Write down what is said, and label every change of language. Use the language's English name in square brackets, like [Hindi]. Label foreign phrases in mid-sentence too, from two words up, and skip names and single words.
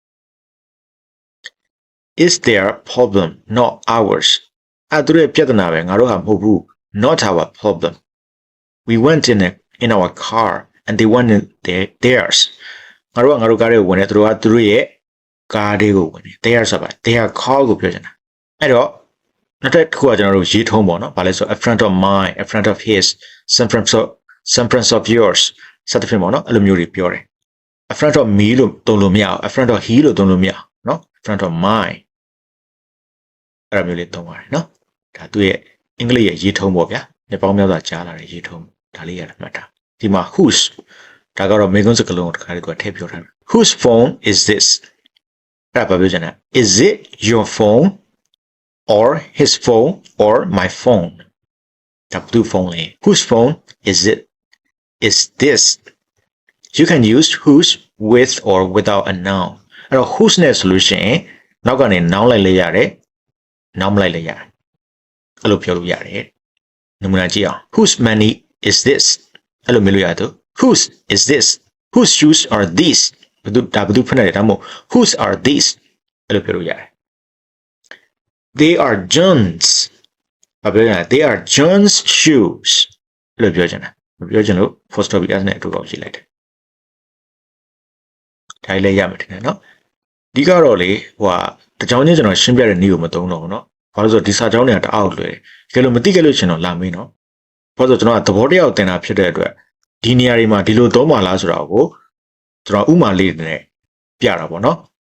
[English] Is their problem not ours [Burmese] အဲ့သူရဲ့ပြဿနာပဲငါတို့ဟာမဟုတ်ဘူး [English] not our problem we went in our car and they went in theirs [Burmese] ငါတို့ကားတွေကိုဝင်တယ်သူတို့ကသူတို့ရဲ့ကားတွေကိုဝင်တယ် theirs ဆိုတာ [English] their car [Burmese] ကိုပြောချင်တာအဲ့တော့နောက်တစ်ခုကကျွန်တော်တို့ရေးထုံးပေါ့နော်ဘာလဲဆို [English] a friend of mine a friend of his some friends of yours [Burmese] စသဖြင့်ပေါ့နော်အဲ့လိုမျိုးတွေပြောတယ် [English] a friend of me [Burmese] လို့သုံးလို့မရအောင် [English] a friend of he [Burmese] လို့သုံးလို့မရအောင်နော် [English] friend of mine [Burmese] အဲ့လိုမျိုးလေးသုံးပါတယ်နော်ဒါသူ့ရဲ့အင်္ဂလိပ်ရဲ့ ရေးထုံးပေါ့ဗျာနှစ်ပေါင်းများစွာကြားလာတဲ့ရေးထုံးဒါလေးရတယ်မှတ်တာဒီမှာ whose ဒါကတော့မေကွန်းစကားလုံးကိုတစ်ခါတည်းသူကထည့်ပြောထားတယ် [English] whose phone is this [Burmese] အဲ့ဒါပြောချင်တာ is [English] it your phone or his phone or my phone [Burmese] ဒါဘယ်သူဖုန်းလဲ [English] whose phone is it is this you can use whose with or without [Burmese] a noun အဲ့တော့ whose နဲ့ဆိုလို့ရှိရင်နောက်ကနေ noun လိုက်လဲရတယ် noun မလိုက်လဲရတယ်အဲ့လိုပြောလို့ရတယ်နမူနာကြည့်အောင် [English] whose money is this [Burmese] အဲ့လိုမျိုးလို့ရတယ် [English] whose is this whose shoes are these [Burmese] ဘယ်သူဖနေတယ်ဒါမှမဟုတ် [English] whose are these [Burmese] အဲ့လိုပြောလို့ရတယ် [English] they are John's [Burmese] ဘာပြောချင်လဲ [English] they are John's shoes [Burmese] အဲ့လိုပြောချင်တာမပြောချင်လို့ [English] first topic [Burmese] as နဲ့အတူပေါင်းကြည့်လိုက်တယ် ဒါလေးရမယ်ထင်တယ်နော်ဒီကတော့လေဟိုဟာတကြောင်ချင်းကျွန်တော်ရှင်းပြတဲ့နည်းကိုမသုံးတော့ဘူးနော်ဘာလို့ဆိုဒီစာကြောင်းတွေကတအားလွယ်တယ်ကြည့်လို့မသိခဲ့လို့ရှင်တော့လာမေးနော်ဘာလို့ဆိုကျွန်တော်ကသဘောတရားကိုသင်တာဖြစ်တဲ့အတွက်ဒီနေရာတွေမှာဒီလိုသုံးပါလားဆိုတာကိုကျွန်တော်ဥမာလေးနဲ့ပြတာပေါ့နော်